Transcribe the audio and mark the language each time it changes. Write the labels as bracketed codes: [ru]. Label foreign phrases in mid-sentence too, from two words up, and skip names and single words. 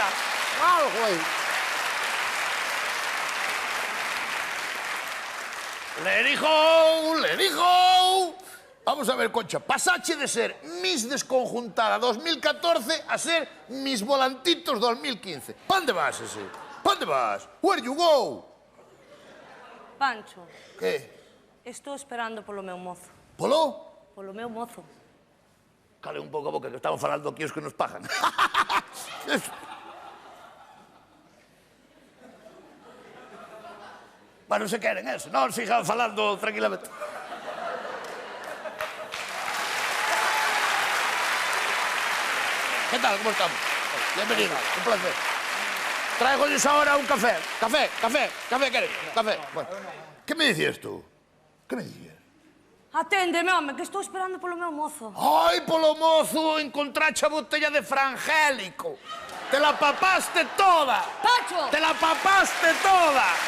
[gl] Algo aí. [es] Le dijo. [gl] Vamos a ver, Concha, pasache de ser Miss Desconjuntada 2014 a ser Miss Volantitos 2015. Pa onde vas, ese? Pa onde vas? [en] Where you go? [gl] Pancho, Que? estou esperando polo meu mozo. Polo? Polo meu mozo. Cale un pouco a boca, que estamos falando aquí os que nos pagan. Bueno, se queren eso, non sigan falando tranquilamente. [es] ¿Qué tal? ¿Cómo estamos? Bienvenido, un placer. [gl] Traigo-lles ahora un café. [es] Café, ¿queréis? Café. Bueno. ¿Qué me decías tú? ¿Qué me decías? [gl] Aténdeme, home, que estou esperando polo meu mozo. Ai, polo mozo, encontrache a botella de frangélico. [es] Te la papaste toda. Pancho! Te la papaste toda.